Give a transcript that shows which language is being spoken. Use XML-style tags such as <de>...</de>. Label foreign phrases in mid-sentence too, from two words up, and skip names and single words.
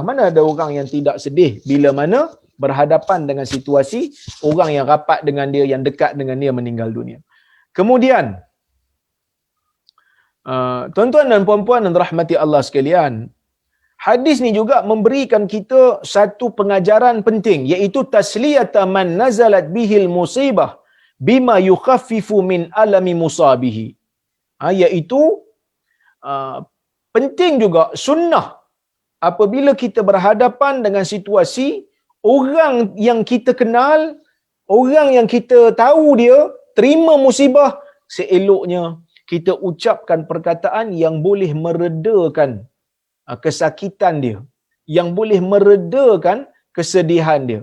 <ms>Mana ada orang yang tidak sedih bila mana berhadapan dengan situasi orang yang rapat dengan dia, yang dekat dengan dia meninggal dunia. Kemudian, tuan-tuan dan puan-puan yang dirahmati Allah sekalian, hadis ni juga memberikan kita satu pengajaran penting, iaitu</ms> <ar>تسلية من نزلت به المصيبة بما يخفف من ألم مصابه.</ar> <ms>Iaitu penting juga sunnah apabila kita berhadapan dengan situasi orang yang kita kenal, orang yang kita tahu dia terima musibah, seeloknya kita ucapkan perkataan yang boleh meredakan kesakitan dia, yang boleh meredakan kesedihan dia.</ms>